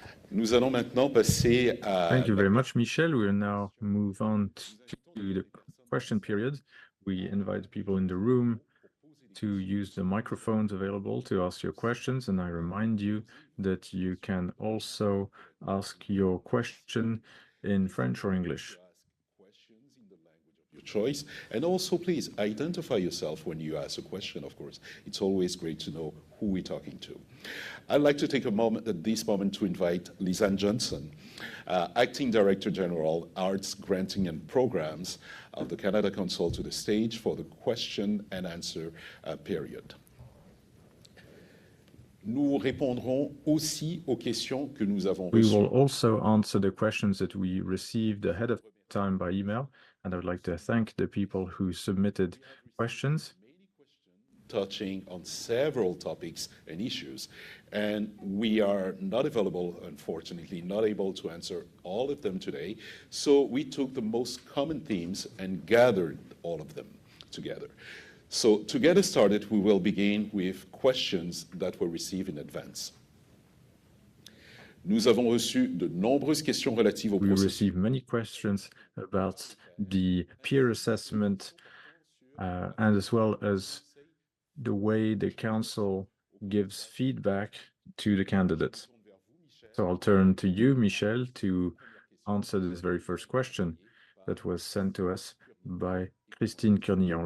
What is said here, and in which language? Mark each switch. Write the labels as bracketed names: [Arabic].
[French] Nous allons maintenant passer à... [English] Thank you very much, Michel. We will now move on to the question period. We invite people in the room to use the microphones available to ask your questions, and I remind you that you can also ask your question in French or English. Your choice, and also please identify yourself when you ask a question. Of course, it's always great to know who we're talking to. I'd like to take a moment at this moment to invite Lisanne Johnson, Acting Director General, Arts, Granting and Programs of the Canada Council, to the stage for the question and answer period. [French] Nous répondrons aussi aux questions que nous avons reçues. [English] We will also answer the questions that we received ahead of time by email, and I would like to thank the people who submitted questions. Touching on several topics and issues, and we are not available, unfortunately, not able to answer all of them today. So we took the most common themes and gathered all of them together. So to get us started, we will begin with questions that were received in advance. [French] Nous avons reçu de nombreuses questions relatives au [English] We [French] processus. [English] received many questions about the peer assessment and as well as the way the council gives feedback to the candidates. So I'll turn to you, Michel, to answer this very first question that was sent to us by Christine Cornillon.